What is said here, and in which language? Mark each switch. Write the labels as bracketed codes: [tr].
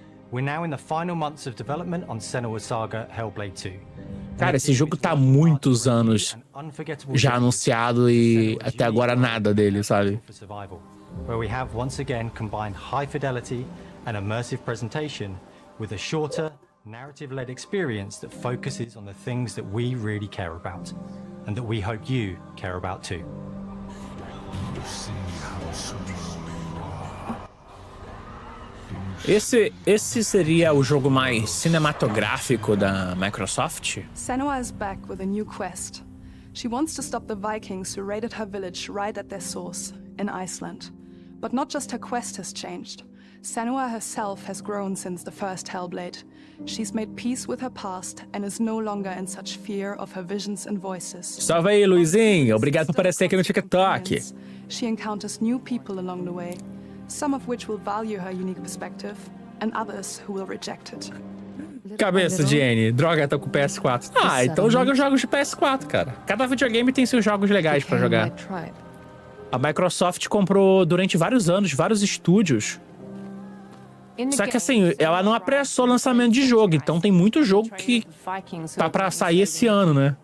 [en] We're now in the final months of development on Senua's Saga Hellblade 2. [pt] Cara, esse jogo tá há muitos anos já anunciado e até agora nada dele, sabe? [en] Where we have once again combined high fidelity and immersive presentation with a shorter, narrative-led experience that focuses on the things that we really care about and that we hope you care about too. [pt] Esse seria o jogo mais cinematográfico da Microsoft? [en] Senua is back with a new quest. She wants to stop the Vikings who raided her village right at their source, in Iceland. But not just her quest has changed. Senua herself has grown since the first Hellblade. She's made peace with her past and is no longer in such fear of her visions and voices. [pt] Salve aí, Luizinho. Obrigado por aparecer aqui no TikTok. [en] She encounters new people along the way, some of which will value her unique perspective, and others who will reject it. [pt] Cabeça de N. Droga, tá com PS4. Ah, então joga jogos de PS4, cara. Cada videogame tem seus jogos legais pra jogar. A Microsoft comprou durante vários anos vários estúdios. Só que assim, ela não apressou o lançamento de jogo, então tem muito jogo que tá pra sair esse ano, né?